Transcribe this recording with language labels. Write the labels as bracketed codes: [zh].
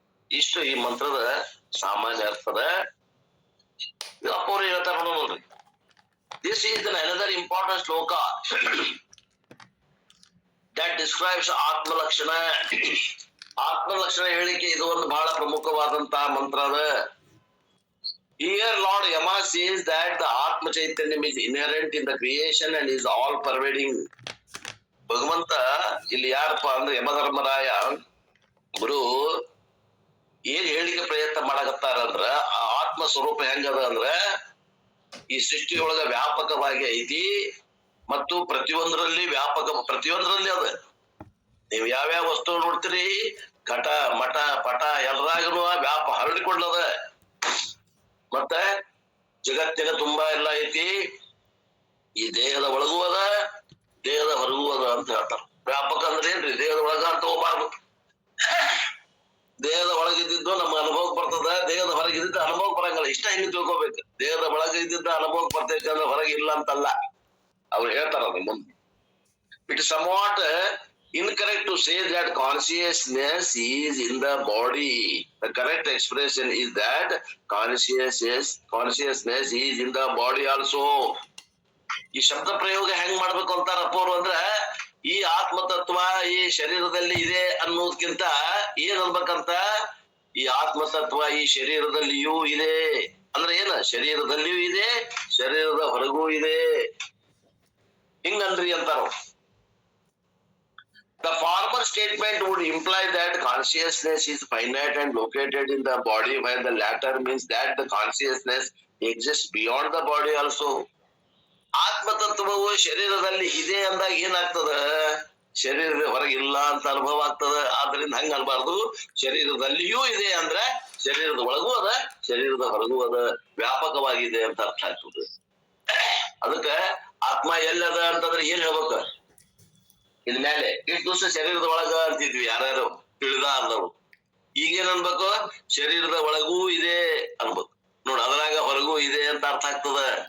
[kn] ಇಷ್ಟು ಈ ಮಂತ್ರದ ಸಾಮಾನ್ಯ ಅರ್ಥದ. ಅಪ್ಪವ್ರು ಹೇಳ್ತಾರ ನೋಡ್ರಿ, [en] this is another important [kn] ಶ್ಲೋಕ [en] that describes [kn] ಆತ್ಮಲಕ್ಷಣ. ಆತ್ಮಲಕ್ಷಣ ಹೇಳಿಕೆ ಇದು ಒಂದು ಬಹಳ ಪ್ರಮುಖವಾದಂತಹ ಮಂತ್ರ ಅದ. [en] Here Lord Yama says that the Atma Chaitanya is inherent in the creation and is all pervading. [kn] ಭಗವಂತ ಇಲ್ಲಿ ಯಾರಪ್ಪ ಅಂದ್ರೆ ಯಮಧರ್ಮರಾಯ ಗುರು ಏನ್ ಹೇಳಿಕೆ ಪ್ರಯತ್ನ ಮಾಡಕತ್ತಾರ ಅಂದ್ರ ಆ ಆತ್ಮ ಸ್ವರೂಪ ಹೆಂಗದ ಅಂದ್ರ ಈ ಸೃಷ್ಟಿಯೊಳಗ ವ್ಯಾಪಕವಾಗಿ ಐತಿ ಮತ್ತು ಪ್ರತಿಯೊಂದರಲ್ಲಿ ಪ್ರತಿಯೊಂದರಲ್ಲಿ ಅದ. ನೀವ್ ಯಾವ್ಯಾವ ವಸ್ತು ನೋಡ್ತೀರಿ, ಘಟ ಮಠ ಪಟ ಎಲ್ಲರಾಗನು ಹರಡಿಕೊಂಡದ. ಮತ್ತೆ ಜಗತ್ತಿನ ತುಂಬಾ ಎಲ್ಲ ಐತಿ. ಈ ದೇಹದ ಒಳಗೂ ಅದ, ದೇಹದ ಹೊರಗೂ ಅದ ಅಂತ ಹೇಳ್ತಾರ. ವ್ಯಾಪಕ ಅಂದ್ರೆ ಏನ್ರಿ? ದೇಹದ ಒಳಗ ಅಂತ ಹೋಗ್ಬಾರ್ದು. ದೇಹದ ಒಳಗಿದ್ದು ನಮ್ಮ ಅನುಭವಕ್ಕೆ ಬರ್ತದ, ದೇಹದ ಹೊರಗಿದ್ದ ಅನುಭವಕ್ಕೆ ಬರಂಗಿಲ್ಲ. ಇಷ್ಟ ಹಿಂಗೆ ತಿಳ್ಕೊಬೇಕು. ದೇಹದ ಒಳಗೆ ಇದ್ದಿದ್ದ ಅನುಭವಕ್ಕೆ ಬರ್ತೈತೆ ಅಂದ್ರೆ ಹೊರಗೆ ಇಲ್ಲ ಅಂತಲ್ಲ. ಅವ್ರು ಹೇಳ್ತಾರ ಮುಂದೆ. [en] It is somewhat incorrect to say that consciousness is in the body. The correct expression is that consciousness is in the body also. [kn] ಈ ಶಬ್ದ ಪ್ರಯೋಗ ಹೆಂಗ್ ಮಾಡ್ಬೇಕು ಅಂತಾರ ಅಪ್ಪವ್ರು ಅಂದ್ರ, ಈ ಆತ್ಮತತ್ವ ಈ ಶರೀರದಲ್ಲಿ ಇದೆ ಅನ್ನೋದಕ್ಕಿಂತ ಏನ್ ಅನ್ಬೇಕಂತ, ಈ ಆತ್ಮತತ್ವ ಈ ಶರೀರದಲ್ಲಿಯೂ ಇದೆ ಅಂದ್ರೆ ಏನ? ಶರೀರದಲ್ಲಿಯೂ ಇದೆ, ಶರೀರದ ಹೊರಗೂ ಇದೆ, ಹಿಂಗನ್ರಿ ಅಂತಾರ. [en] The former statement would imply that consciousness is finite and located in the body, while the latter means that the consciousness exists beyond the body also. [kn] ಆತ್ಮತತ್ವವು ಶರೀರದಲ್ಲಿ ಇದೆ ಅಂದಾಗ ಏನಾಗ್ತದ, ಶರೀರದ ಹೊರಗಿಲ್ಲ ಅಂತ ಅನುಭವ ಆಗ್ತದ. ಆದ್ರಿಂದ ಹಂಗ ಅನ್ಬಾರ್ದು, ಶರೀರದಲ್ಲಿಯೂ ಇದೆ ಅಂದ್ರೆ ಶರೀರದ ಒಳಗೂ ಅದ, ಶರೀರದ ಹೊರಗೂ ಅದ, ವ್ಯಾಪಕವಾಗಿದೆ ಅಂತ ಅರ್ಥ ಆಗ್ತದೆ. ಅದಕ್ಕ ಆತ್ಮ ಎಲ್ಲದ ಅಂತಂದ್ರೆ ಏನ್ ಹೇಳ್ಬೇಕ, ಇದ್ಮೇಲೆ ಇಷ್ಟು ದಿವಸ ಶರೀರದ ಒಳಗ ಅಂತಿದ್ವಿ ಯಾರ್ಯಾರು ತಿಳಿದ ಅಂದವರು, ಈಗೇನ್ ಅನ್ಬೇಕು, ಶರೀರದ ಒಳಗೂ ಇದೆ ಅನ್ಬೇಕು ನೋಡ್, ಅದ್ರಾಗ ಹೊರಗೂ ಇದೆ ಅಂತ ಅರ್ಥ ಆಗ್ತದ.